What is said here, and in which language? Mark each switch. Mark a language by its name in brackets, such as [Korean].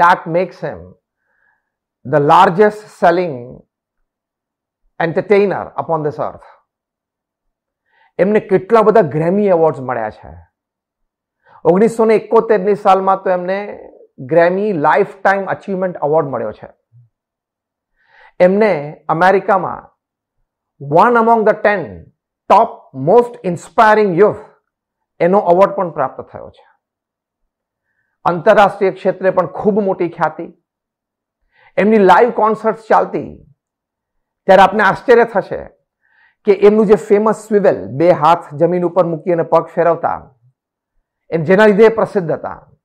[English] That makes him the largest selling entertainer upon this earth. [Gujarati] એમને કેટલા બધા ગ્રેમી એવોર્ડ્સ મળ્યા છે। 1971ની સાલમાં તો એમને Grammy life time achievement award મળ્યો છે। એમને અમેરિકામાં [English] one among the 10 top most inspiring youth [Gujarati] એનો એવોર્ડ પણ પ્રાપ્ત થયો છે. આંતરરાષ્ટ્રીય ક્ષેત્રે પણ ખૂબ મોટી ખ્યાતિ. એમની લાઈવ કોન્સર્ટ ચાલતી ત્યારે આપને આશ્ચર્ય થશે કે એમનું જે ફેમસ સ્વિવેલ, 2 હાથ જમીન ઉપર મૂકી અને પગ ફેરવતા, એમ જેના લીધે પ્રસિદ્ધ હતા.